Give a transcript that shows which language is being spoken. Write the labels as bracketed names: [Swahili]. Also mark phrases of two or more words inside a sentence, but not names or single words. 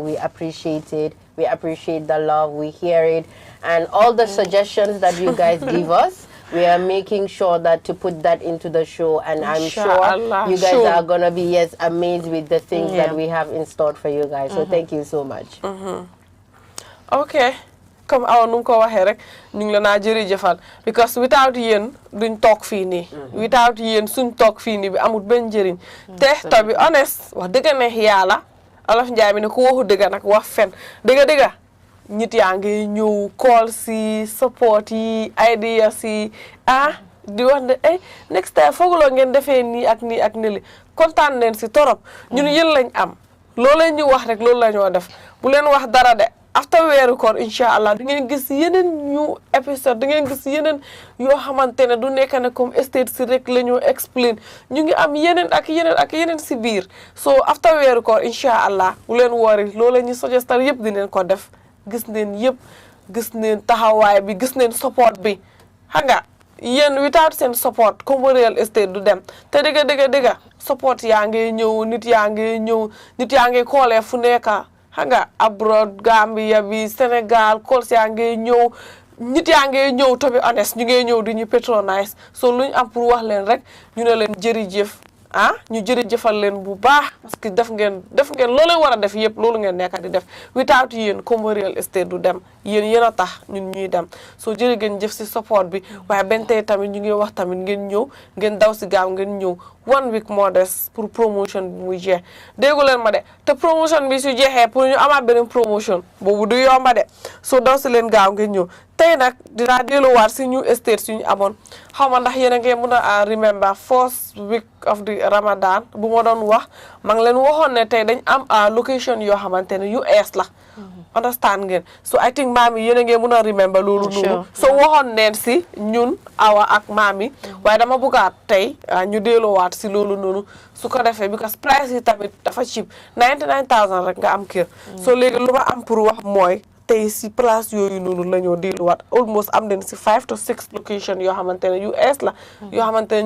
[English] We appreciate it. We appreciate the love. We hear it. And all the suggestions that you guys give us, we are making sure that to put that into the show. And I'm sure you guys are going to be, amazed with the things that we have in store for you guys. So thank you so much. Okay. [Wolof] comme awa nu mu ko waxee rek ñu ngi la naa jërëjëfal [English] because without [Wolof] yéen duñ toog fii nii without yéen suñ toog fii nii bi amul benn njëriñ te [English] to be honest [Wolof] wax dëgg neex yàlla Olof Njaay mi ne ku waxu dëgg nag wax fen dëgg nit yaa ngi ñëw call si support yi ideas yi di wax ne next time fooguloo ngeen defee nii ak nii ak nii li kontaan leen si torop ñun yéen lañ am loolu leen ñu wax rek loolu la ñoo def bu leen wax dara de after weeru koor [Arabic] incha allah [Wolof] di ngeen gis yeneen ñu épisode di ngeen gis yeneen yoo xamante ne du nekk ne comme estate si rek la ñu explain ñu ngi am yeneen ak yeneen si biir so after weeru koor [Arabic] incha allah [Wolof] bu leen woori loolu ñu suggestal yëpp dinañ ko def gis neen yëpp gis neen taxawaay bi gis neen support bi xam nga yéen without seen support comme [English] real estate [Wolof] du dem te dëgg support yaa ngi ñëw nit yaa ngi koolee fu nekka xam nga abroad Gambia bi Sénégal calls yaa ngi ñëw nit yaa ngi ñëw [English] to be honest [Wolof] ñu ngi ñëw di ñu patronize so lu ñu am pour wax leen rek ñu ne leen jërëjëf ñu jërëjëfal leen bu baax [French] parce que [Wolof] def ngeen loolu leen war a def yëpp loolu ngeen nekk di def without yéen comme [English] real estate [Wolof] du dem yéen a tax ñun ñuy dem soo jërë ngeen jëf si support bi waaye benn tey tamit ñu ngi wax tamit ngeen ñëw ngeen daw si gaaw ngeen ñëw 1 week moo des pour promotion bi muy jeex déggu leen ma de te promotion bi su jeexee pour ñu amaat beneen promotion boobu du yomba de soo daw si leen gaaw ngeen ñëw tey nag dinaa delluwaat si [English] new estate [Wolof] suñu amoon xaw ma ndax yéen a ngi mën a remember [English] first week of the Ramadan [Wolof] bu ma doon wax maa ngi leen waxoon ne tey dañ am location yoo xamante ne US la understand ngeen [English] so I think [Wolof] maam yi yéen a ngi mën a remember loolu noonu so waxoon neen si ñun awa ak maam yi waaye dama bëggaat tey ñu delluwaat si loolu noonu su ko defee because price yi tamit dafa cheap 99,000 rek nga am kër so léegi lu ma am pour wax mooy tey si place yooyu noonu la ñoo delluwaat almost am nañ si 5 to 6 location yoo xamante ne US la yoo xamante ne ñu